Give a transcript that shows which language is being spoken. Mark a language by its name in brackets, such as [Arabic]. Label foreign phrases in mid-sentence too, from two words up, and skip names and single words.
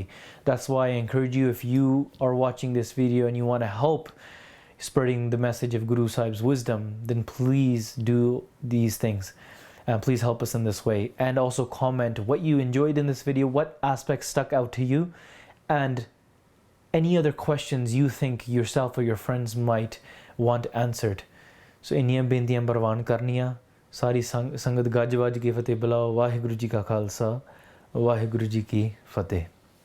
[English] That's why I encourage you, if you are watching this video and you want to help spreading the message of Guru Sahib's wisdom, then please do these things. Please help us in this way. And also comment what you enjoyed in this video, what aspects stuck out to you, and any other questions you think yourself or your friends might want answered. [Punjabi] ਸੋ ਇਨ੍ਹੀਆਂ ਬੇਨਤੀਆਂ ਪਰਵਾਨ ਕਰਨੀਆਂ, ਸਾਰੀ ਸੰਗਤ ਗੱਜ ਵੱਜ ਕੇ ਫ਼ਤਹਿ ਬੁਲਾਓ, ਵਾਹਿਗੁਰੂ ਜੀ ਕਾ ਖ਼ਾਲਸਾ, ਵਾਹਿਗੁਰੂ ਜੀ ਕੀ ਫ਼ਤਹਿ.